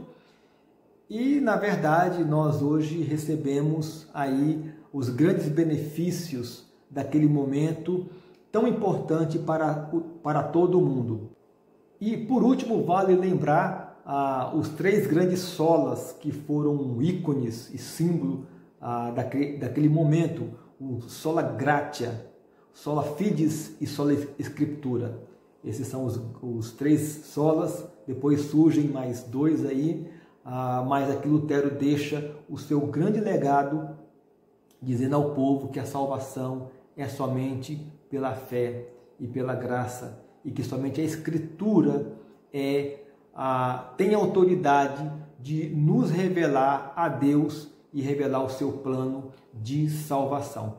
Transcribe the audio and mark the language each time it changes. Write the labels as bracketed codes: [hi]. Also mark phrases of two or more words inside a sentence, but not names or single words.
[pt] E, na verdade, nós hoje recebemos aí os grandes benefícios daquele momento tão importante para todo mundo. E, por último, vale lembrar os 3 grandes solas que foram ícones e símbolo daquele momento: o [la] sola gratia, sola fides [pt] e [la] sola scriptura. [pt] Esses são os 3 solas. Depois surgem mais 2 aí, mas aqui Lutero deixa o seu grande legado, dizendo ao povo que a salvação é somente pela fé e pela graça, e que somente a Escritura tem autoridade de nos revelar a Deus e revelar o seu plano de salvação.